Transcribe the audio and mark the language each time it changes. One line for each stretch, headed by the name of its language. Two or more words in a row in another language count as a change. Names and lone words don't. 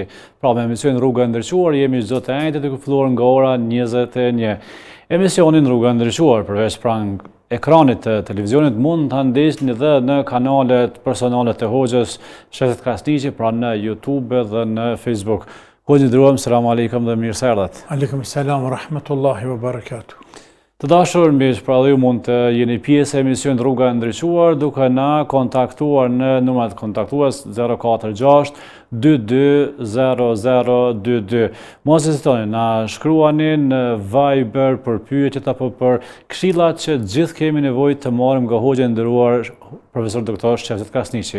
Albanian: Pra me emisionin Rruga e Ndriçuar jemi çdo të njëjtë të filluar nga ora 21. Emisionin Rruga e Ndriçuar përveç pranë ekranit të televizionit mund ta ndjesni edhe në kanalet personale të hoxhës Shefqet Krasniqi, pra në YouTube dhe në Facebook. Hoxhë ndëruam,
Arabic: السلام عليكم
Albanian: dhe mirë se erdhët.
Arabic: وعليكم السلام ورحمة الله وبركاته.
Albanian: Të dashur miq, pra ju mund të jeni pjesë e emisionit Rruga e Ndriçuar duke na kontaktuar në numrat kontaktues 046 22 0022. Mos hezitoni, na shkruani në Viber për pyetjet apo për këshillat që gjithë kemi nevojë të marrim nga hoxha e nderuar profesor doktor Shefqet Krasniqi.